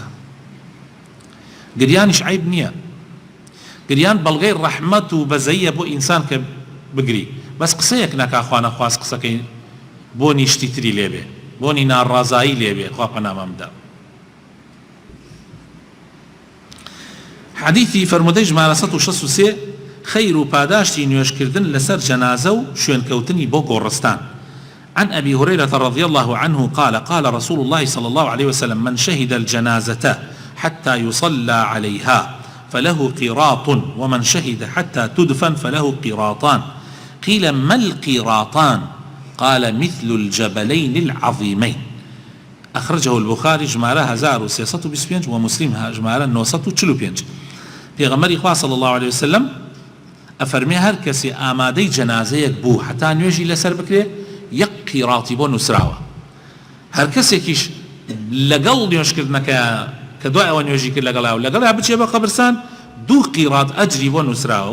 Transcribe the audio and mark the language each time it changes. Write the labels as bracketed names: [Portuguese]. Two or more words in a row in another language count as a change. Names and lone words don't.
[Central Kurdish] گریانیش عیب نییە، گریان بەڵگەی ڕەحمەت و بەزەییە بۆ ئینسان کە بگری، بەس قسەیەک نەکا خوا نەخواست قسەکەی بۆنی شتی تری لێبێ، بۆنی ناڕازایی لێبێ، خوا پەنامەم بدە. حەدیثی فەرمودەی ژمارە 163 خەیر و پاداشتی نوێژکردن لەسەر جەنازە و شوێنکەوتنی بۆ گۆڕستان. [Arabic] عن أبي هريرة رضي الله عنه قال قال رسول الله صلى الله عليه وسلم من شهد الجنازة حتى يصلى عليها فله قيراط ومن شهد حتى تدفن فله قيراطان. قيل ما القيراطان؟ قال مثل الجبلين العظيمين. أخرجه البخاري جمالة 1325 ومسلم جمالة 945. [Central Kurdish] پێغەمبەری خوا [Arabic] صلی الله عليه وسلم [Central Kurdish] ئەفەرمێ هەر کەسێ ئامادەی جەنازەیەک بوو حتا نوێژی لەسەر بکرێ یەک قیراتی بۆ نووسراوە. هەر کەسێکیش لەگەڵ نوێژکردنەکە کە دوای ئەوە نوێژی کرد لەگەڵا بچێ بە قەبرستان 2 قیرات ئەجری بۆ نووسراوە.